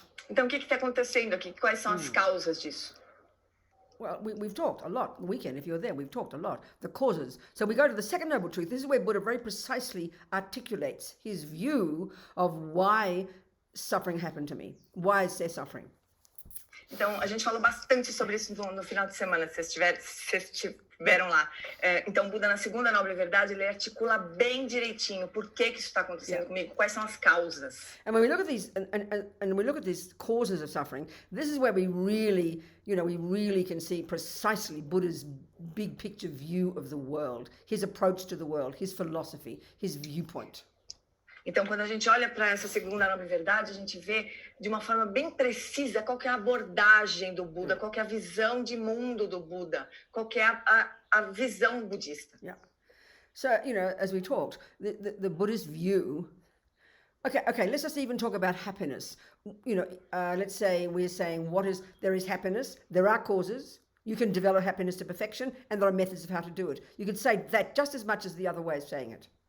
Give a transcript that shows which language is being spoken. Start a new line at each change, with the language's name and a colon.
Portuguese: Então o que está acontecendo aqui? Quais são as causas disso?
English: Well, we've talked a lot. The weekend, if you were there, we've talked a lot. The causes. So we go to the second noble truth. This is where Buddha very precisely articulates his view of why suffering happened to me. Why is there suffering?
Portuguese: Então, a gente falou bastante sobre isso no final de semana, se vocês estiveram lá. Então, Buda, na segunda nobre verdade, ele articula bem direitinho por que isso está acontecendo comigo, quais são as causas.
English: And when we look at these, and we look at these causes of suffering, this is where we really can see precisely Buddha's big picture view of the world, his approach to the world, his philosophy, his viewpoint.
Portuguese: Então, quando a gente olha para essa segunda nobre verdade, a gente vê de uma forma bem precisa qual que é a abordagem do Buda, qual que é a visão de mundo do Buda, qual que é a visão budista.
English: Yeah. So, as we talked, the Buddhist view. Okay, let's just even talk about happiness. Let's say we're saying there is happiness, there are causes. You can develop happiness to perfection, and there are methods of how to do it. You could say that just as much as the other way of saying it.